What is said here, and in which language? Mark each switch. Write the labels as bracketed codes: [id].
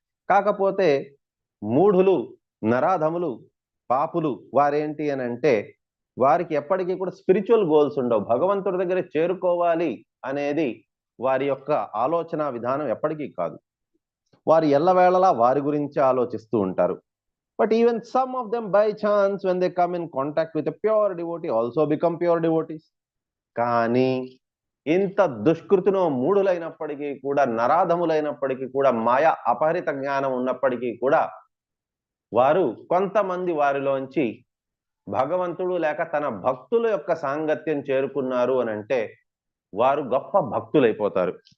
[te] కాకపోతే మూఢులు, నరాధములు, పాపులు వారేంటి అని అంటే వారికి ఎప్పటికీ కూడా స్పిరిచువల్ గోల్స్ ఉండవు. భగవంతుడి దగ్గర చేరుకోవాలి అనేది వారి యొక్క ఆలోచన విధానం ఎప్పటికీ కాదు. వారు ఎల్లవేళలా వారి గురించి ఆలోచిస్తూ ఉంటారు. [en] But even some of them by chance when they come in contact with a pure devotee also become pure devotees. [te] కానీ ఇంత దుష్కృతినో మూఢులైనప్పటికీ కూడా, నరాధములైనప్పటికీ కూడా, మాయా అపహరిత జ్ఞానం ఉన్నప్పటికీ కూడా వారు కొంతమంది వారిలోంచి భగవంతుడు లేక తన భక్తుల యొక్క సాంగత్యం చేరుకున్నారు అని అంటే వారు గొప్ప భక్తులైపోతారు.